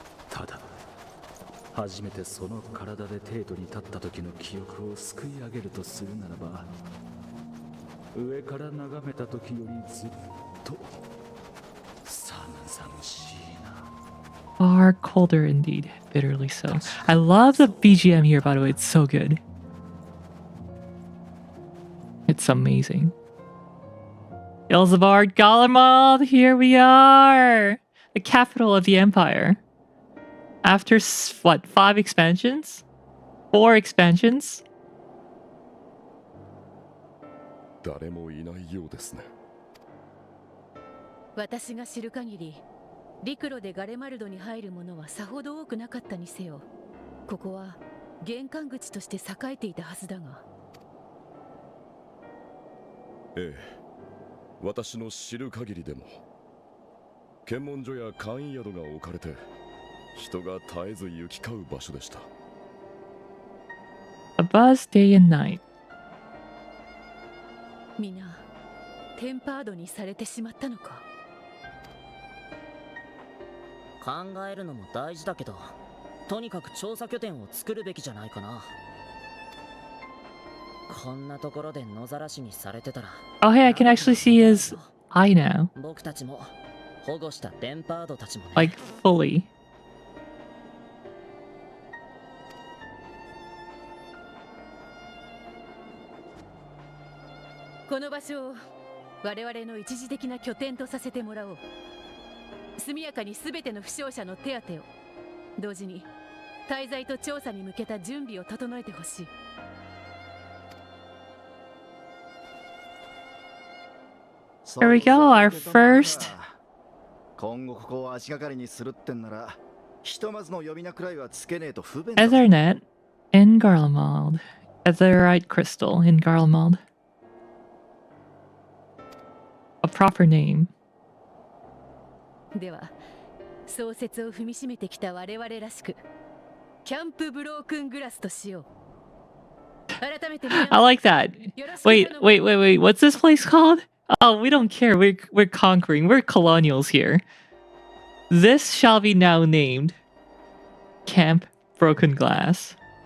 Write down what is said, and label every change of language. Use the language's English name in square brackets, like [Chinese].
[Japanese] ただ、初めてその体で帝都に立った時の記憶をすくい上げるとするならば、上から眺めた時よりずっと寒々しいな。 [English] Far colder indeed, bitterly so. I love the BGM here, by the way, it's so good. It's amazing. Ilzabard Galamald, here we are! The capital of the Empire. After, what, 5 expansions? 4 expansions? [Japanese] 誰もいないようですね。私が知る限り、陸路でガレマルドに入る者はさほど多くなかったにせよ、ここは玄関口として栄えていたはずだが。ええ、私の知る限りでも検問所や簡易宿が置かれて人が絶えず行き交う場所でした。 [English] A buzz day and night. [Japanese] 皆テンパードにされてしまったのか。考えるのも大事だけど、とにかく調査拠点を作るべきじゃないかな。こんなところで野ざらしにされてたら。 [English] Oh, hey, I can actually see his eye now. [Japanese] 僕たちも保護したテンパードたちもね。 [English] Like, fully. [Japanese] この場所を我々の一時的な拠点とさせてもらおう。速やかに全ての負傷者の手当てを、同時に滞在と調査に向けた準備を整えてほしい。 [English] There we go, our first. [Japanese] 今後ここを足がかりにするってんなら、ひとまずの呼び名くらいはつけねえと不便だ。 [English] Ethernet in Garlemald. Etherite crystal in Garlemald. A proper name. [Japanese] では創設を踏みしめてきた我々らしく、キャンプブロークングラスとしよう。改めて [English] I like that. Wait. What's this place called? Oh, we don't care. We're conquering. We're colonials here. This shall be now named Camp Broken Glass.